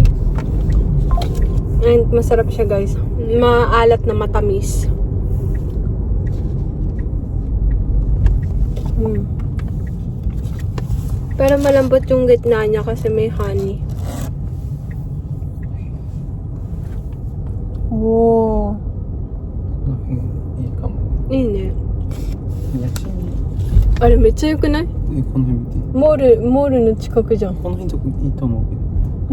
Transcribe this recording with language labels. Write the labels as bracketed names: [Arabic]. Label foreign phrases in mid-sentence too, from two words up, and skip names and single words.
[Filipino] And masarap siya guys. Maalat na matamis. Pero malambot yung gitna niya kasi may honey. Wow. [Japanese] いいかも。いいね。めっちゃいい。あれめっちゃ良くない？この辺見て。モールの近くじゃん。この辺とかいいと思うけど。